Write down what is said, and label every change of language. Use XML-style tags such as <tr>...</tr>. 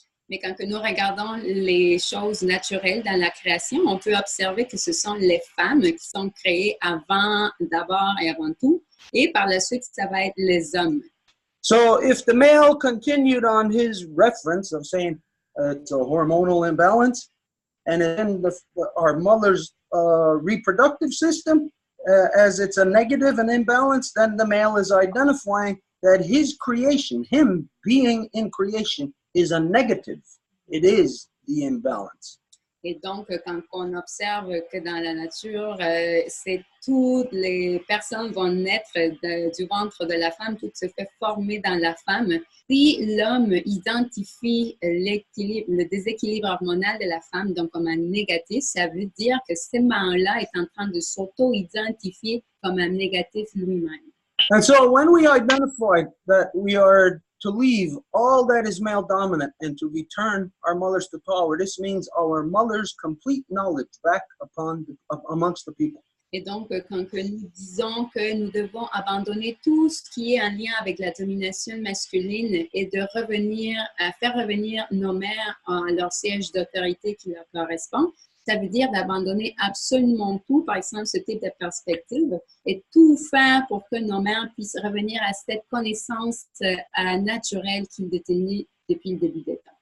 <fr>Mais quand nous regardons les choses naturelles dans la création, on peut observer que ce sont les femmes qui sont créées d'abord et avant tout, et par la suite, ça va être les hommes.</fr> <en>So if the male continued on his reference of saying it's a hormonal imbalance, and then our mother's reproductive system, as it's a negative and imbalance, then the male is identifying that his creation, him being in creation, is a negative. it is the imbalance.</en> <fr>Et donc, quand on observe que dans la nature, c'est toutes les personnes vont naître du ventre de la femme, tout se fait former dans la femme. Si l'homme identifie le déséquilibre hormonal de la femme, donc comme un négatif, ça veut dire que ce mâle-là est en train de s'auto-identifier comme un négatif lui-même.</fr> <en>And so when we identify that we are to leave all that is male dominant and to return our mothers to power, this means our mothers' complete knowledge back amongst the people.</en> <fr>Et donc, quand nous disons que nous devons abandonner tout ce qui est en lien avec la domination masculine et de faire revenir nos mères à leur siège d'autorité qui leur correspond, ça veut dire d'abandonner absolument tout, par exemple, ce type de perspective, et tout faire pour que nos mères puissent revenir à cette connaissance naturelle qu'ils détenaient depuis le début des temps.</fr>